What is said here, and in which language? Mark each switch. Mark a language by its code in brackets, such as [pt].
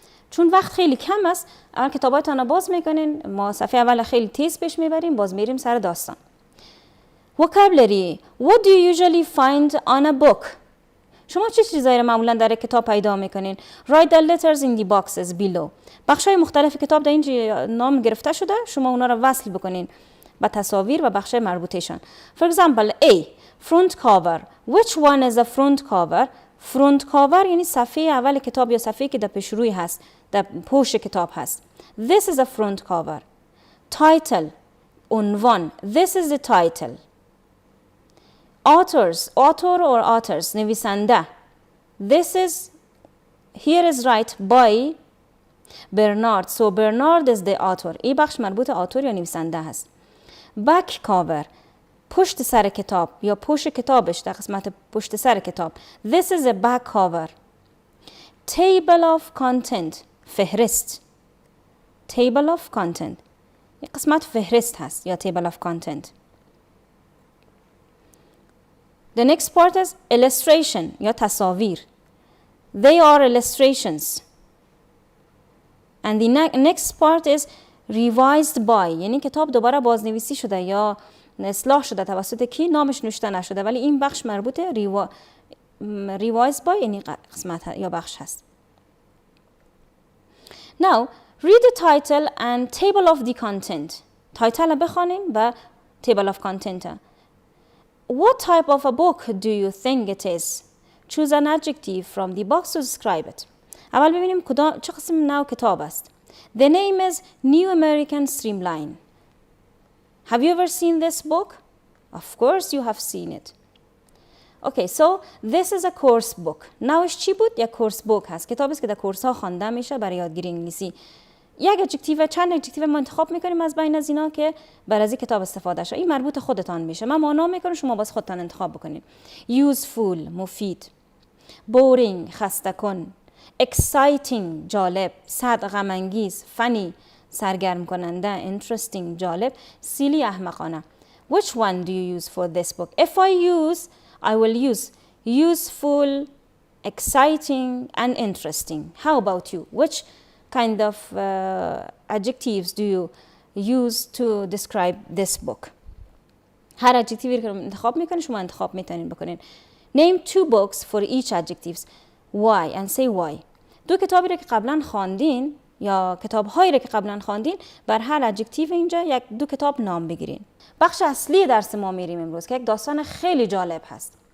[fa] چون وقت خیلی کم است، اول کتاباتون رو باز میکنین، ما صفحه اول خیلی تیز پیش میبریم، باز میریم سر داستان. [en] Vocabulary. What do you usually find on a book? [fa] شما چه چیزایی رو معمولا در کتاب پیدا میکنین؟ [en] Write the letters in the boxes below. [fa] بخشای مختلف کتاب در اینجا نام گرفته شده، شما اونا رو وصل بکنین با تصاویر و بخشای مربوطهشان. [en] For example, A. Front cover. Which one is the front cover? [fa] Front cover یعنی صفحه اول کتاب یا صفحه که در پیشروی هست، در پشت کتاب هست. [en] This is a front cover. Title. عنوان. This is the title. Authors. Author or authors. نویسنده. This is, here is right by Bernard. So Bernard is the author. [fa] این بخش مربوط آتور یا نویسنده هست. [en] Back cover. [fa] پشت سر کتاب یا پشت کتابش در قسمت پشت سر کتاب. [en] This is a back cover. Table of content. فهرست. Table of content. [fa] یک قسمت فهرست هست یا table of content. [en] The next part is illustration یا تصاویر. They are illustrations. And the next part is revised by. [fa] یعنی کتاب دوباره بازنویسی شده یا اصلاح شده توسط کی؟ نامش نوشته نشده، ولی این بخش مربوطه revised by یعنی قسمت یا بخش هست. [en] Now read the title and table of the content. [fa] تایتل بخوانین و [en] table of content. What type of a book do you think it is? Choose an adjective from the box to describe it. [fa] اول ببینیم چه قسم نوع کتاب است. [en] The name is New American Streamline. Have you ever seen this book? Of course you have seen it. Okay, so this is a course book. [fa] نوعش چی بود؟ یک کورس بوک هست. کتابی است که در کورس ها خوانده میشه برای یادگیری انگلیسی. یک ادجکتیو، چند ادجکتیو ما انتخاب میکنیم از بین از اینا که برای از کتاب استفاده شه. این مربوط خودتان میشه. من معنا میکنم، شما باز خودتان انتخاب بکنید. [en] Useful مفید. [fa] Boring خسته کن. [en] Exciting جالب. [fa] Sad غم انگیز. Funny سرگرم کننده. [en] Interesting جالب. Silly احمقانه. Which one do you use for this book? If I will use useful, exciting and interesting. How about you? Which kind of adjectives do you use to describe this book? [fa] هر adjective که انتخاب میکنید شما انتخاب میتونید بکنید. [en] Name 2 books for each adjectives. Why and say why. [fa] 2 کتابی رو که قبلا خواندین یا کتاب‌هایی رو که قبلا خواندین، بر هر adjective اینجا 2 کتاب نام بگیرین. بخش اصلی درس ما میریم امروز که یک داستان خیلی جالب هست.